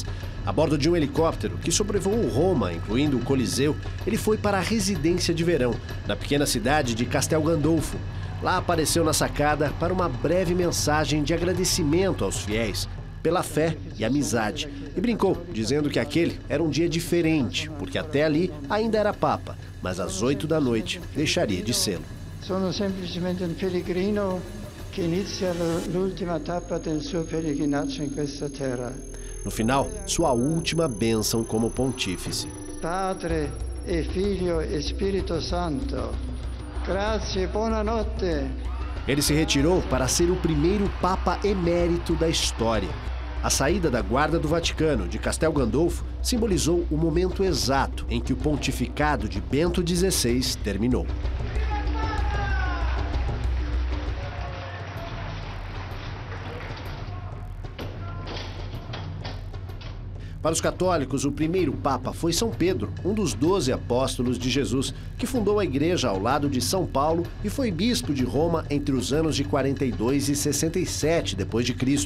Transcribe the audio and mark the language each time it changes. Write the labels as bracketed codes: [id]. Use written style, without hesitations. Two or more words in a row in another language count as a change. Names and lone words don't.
[pt] A bordo de um helicóptero que sobrevoou Roma, incluindo o Coliseu, ele foi para a residência de verão, na pequena cidade de Castel Gandolfo. Lá apareceu na sacada para uma breve mensagem de agradecimento aos fiéis pela fé e amizade. E brincou, dizendo que aquele era um dia diferente, porque até ali ainda era Papa, mas às 8 da noite deixaria de sê-lo. [it] Sono semplicemente [pt] um peregrino que inicia [it] l'ultima tappa del suo peregrinaggio in questa terra. [pt] No final, sua última bênção como pontífice. [it] Padre e Filho e Spirito Santo, grazie e buonanotte. [pt] Ele se retirou para ser o primeiro Papa emérito da história. A saída da Guarda do Vaticano de Castel Gandolfo simbolizou o momento exato em que o pontificado de Bento XVI terminou. Para os católicos, o primeiro Papa foi São Pedro, um dos 12 apóstolos de Jesus, que fundou a igreja ao lado de São Paulo e foi bispo de Roma entre os anos de 42 e 67 d.C.